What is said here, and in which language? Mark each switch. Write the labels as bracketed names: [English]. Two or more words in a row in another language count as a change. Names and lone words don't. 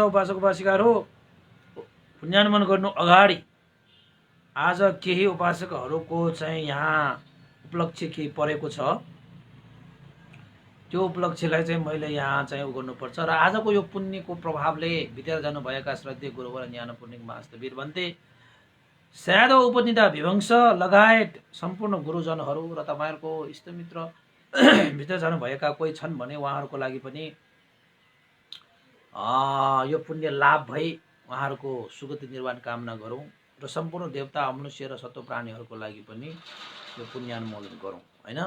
[Nepali] उपासक उपासिकाहरू, पुण्यानुमन गर्नु अगाडि आज केही उपासकहरूको चाहिँ यहाँ उपलक्ष्य केही परेको छ, त्यो उपलक्ष्यलाई चाहिँ मैले यहाँ चाहिँ गर्नुपर्छ। र आजको यो पुण्यको प्रभावले भित्र जानुभएका श्रद्धेय गुरुवर ज्ञान पूर्णिक महास्तवीर भन्ते स्यादो उपनिधा विभंश लगायत सम्पूर्ण गुरुजनहरू र तपाईँहरूको इष्टमित्र भित्र जानुभएका कोही छन् भने उहाँहरूको लागि पनि यो पुण्य लाभ भई उहाँहरूको सुगति निर्वाण कामना गरौँ र सम्पूर्ण देवता मनुष्य र सत्व प्राणीहरूको लागि पनि यो पुण्यानुमोदन गरौँ होइन।